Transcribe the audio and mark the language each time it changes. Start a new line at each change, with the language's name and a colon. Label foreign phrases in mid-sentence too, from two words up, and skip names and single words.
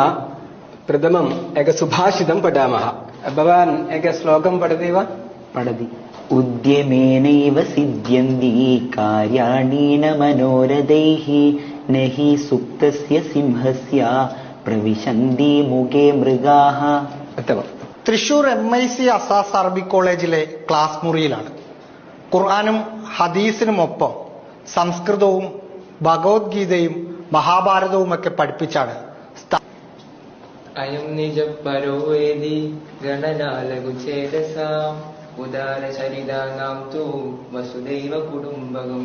Sanskrit: प्रथमम् एक सुभाषितं पठामः। भवान् एक श्लोकं पठति वा? पठति। उद्यमेनैव सिद्ध्यन्ति कार्याणि न मनोरथैः न हि सुप्तस्य सिंहस्य പ്രവിശന്തി മുഖേ മൃഗാഹ.
Malayalam: തൃശൂർ MIC അസാസ് അറബിക് കോളേജിലെ ക്ലാസ് മുറിയിലാണ്. ഖുർആനും ഹദീസിനുമൊപ്പം സംസ്കൃതവും ഭഗവത്ഗീതയും മഹാഭാരതവുമൊക്കെ പഠിപ്പിച്ചാണ്
Sanskrit: അയം നിജ പരോവേദി ഗണനാലകുചേതസാം ഉദാരചരിതാനാം തു വസുദൈവ കുടുംബകം.